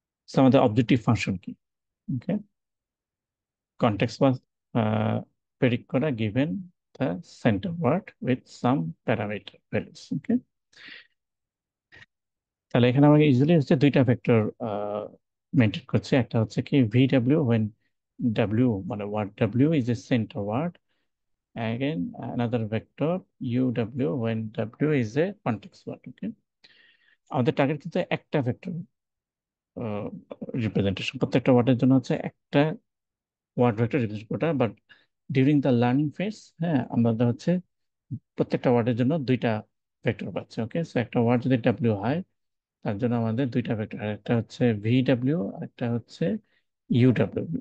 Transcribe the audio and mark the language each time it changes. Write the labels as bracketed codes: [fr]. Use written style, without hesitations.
[bn] So, আমাদের objective function কি? ওকে, context ওয়াজ predict করা [en] Given the centre word with some parameter values. [bn] ওকে, তাহলে এখানে আমাকে ইজিলি হচ্ছে দুইটা ভেক্টর মেনটেন করছে। একটা হচ্ছে কি [en] VW when W মানে word W is a center word, again another vector UW when W is a context word. [bn] ওকে, আমাদের টার্গেট কিন্তু একটা ভেক্টর রিপ্রেজেন্টেশন, প্রত্যেকটা ওয়ার্ডের জন্য হচ্ছে একটা ওয়ার্ড ভেক্টর রিপ্রেজেন্ট করা। But during the learning phase, হ্যাঁ, আমরা হচ্ছে প্রত্যেকটা ওয়ার্ডের জন্য দুইটা ভেক্টর পাচ্ছি। ওকে, সো একটা ওয়ার্ড যদি ডাব্লিউ হয়, তার জন্য আমাদের দুইটা ভেক্টর, একটা হচ্ছে VW আর একটা হচ্ছে UW।